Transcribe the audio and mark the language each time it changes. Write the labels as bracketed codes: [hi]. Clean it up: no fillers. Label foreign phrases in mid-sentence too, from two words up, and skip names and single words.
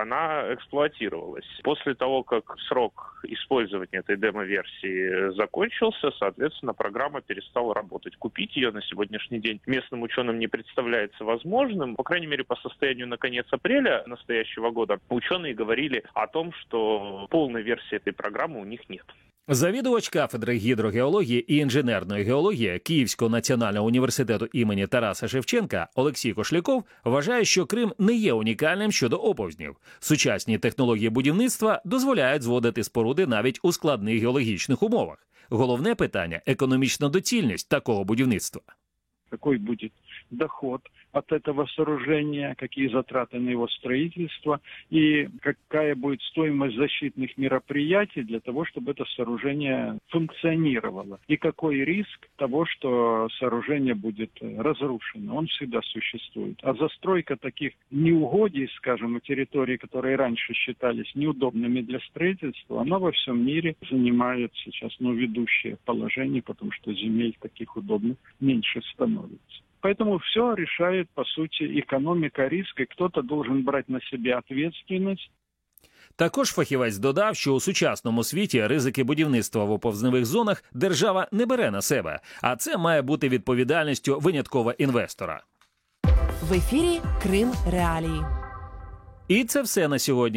[ru] Она эксплуатировалась. После того, как срок использования этой демоверсии закончился, соответственно, программа перестала работать. Купить ее на сегодняшний день местным ученым не представляется возможным. По крайней мере, по состоянию на конец апреля настоящего года ученые говорили о том, что полной версии этой программы у них нет. [uk] Завідувач кафедри гідрогеології і інженерної геології Київського національного університету імені Тараса Шевченка Олексій Кошляков вважає, що Крим не є унікальним щодо оповзнів. Сучасні технології будівництва дозволяють зводити споруди навіть у складних геологічних умовах. Головне питання – економічна доцільність такого будівництва. [ru] Какой будет доход от этого сооружения, какие затраты на его строительство и какая будет стоимость защитных мероприятий для того, чтобы это сооружение функционировало. И какой риск того, что сооружение будет разрушено. Он всегда существует. А застройка таких неугодий, скажем, на территории, которые раньше считались неудобными для строительства, она во всем мире занимает сейчас ведущее положение, потому что земель таких удобных меньше становится. Поэтому все решает, по сути, экономика риска, и кто-то должен брать на себя ответственность. [uk] Також фахівець додав, що у сучасному світі ризики будівництва в оповзневих зонах держава не бере на себе, а це має бути відповідальністю винятково інвестора. В ефірі Крим Реалії. І це все на сьогодні.